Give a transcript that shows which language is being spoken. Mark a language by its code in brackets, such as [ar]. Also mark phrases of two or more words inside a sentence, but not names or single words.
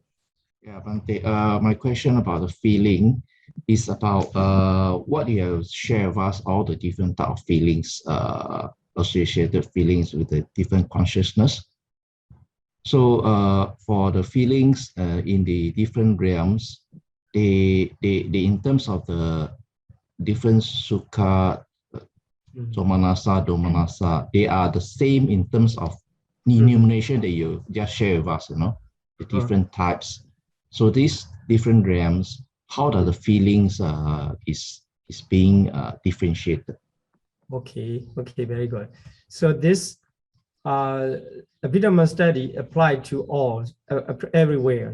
[en] Yeah, Bhante, my question about the feeling is about what you have shared with us, all the different type of feelings, associated feelings with the different consciousness. So for the feelings in the different realms, they in terms of the different [pi] sukha, somanasa, domanasa, [en] they are the same in terms of enumeration that you just shared with us, the different types. So these different realms, how do the feelings is being differentiated? Okay, very good. So this Abhidhamma study applied to all, everywhere.